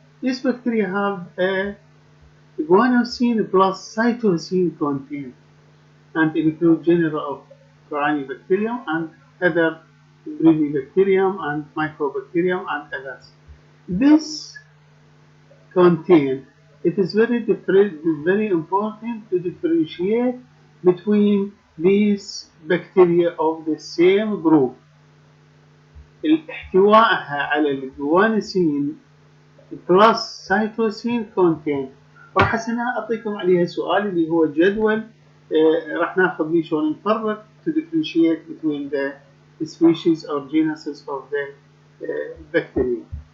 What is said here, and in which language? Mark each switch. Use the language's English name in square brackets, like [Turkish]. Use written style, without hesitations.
[English] These bacteria have a guanosine plus cytosine content and include genera of Corynebacterium and other Brevibacterium and Mycobacterium and others. This content, it is very important to differentiate between these bacteria of the same group. [Arabic] احتوائها على الجوانسين بلس سيتوسين كونتين. راح أعطيكم عليها سؤال اللي هو جدول راح ناخذ بيه شلون نفرق [English] to differentiate between the species or genuses of the bacteria